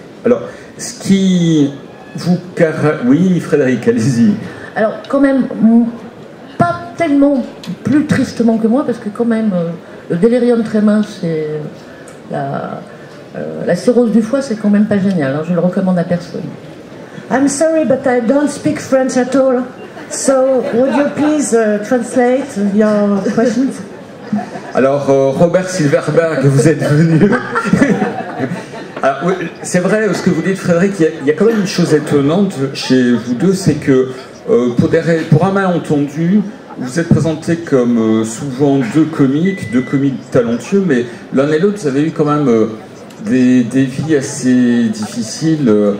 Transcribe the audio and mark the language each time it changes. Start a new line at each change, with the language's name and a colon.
French: Alors, ce qui vous... Oui, Frédéric, allez-y. Alors, quand même, pas tellement plus tristement que moi, parce que quand même, le délirium tremens et la cirrhose du foie, c'est quand même pas génial, hein, je le recommande à personne.
English: I'm sorry, but I don't speak French at all. So, would you please translate your questions?
French: Alors, Robert Silverberg, vous êtes venu. Alors, oui, c'est vrai, ce que vous dites, Frédéric, il y a quand même une chose étonnante chez vous deux, c'est que pour un malentendu, vous êtes présentés comme souvent deux comiques talentueux, mais l'un et l'autre, vous avez eu quand même des vies assez difficiles.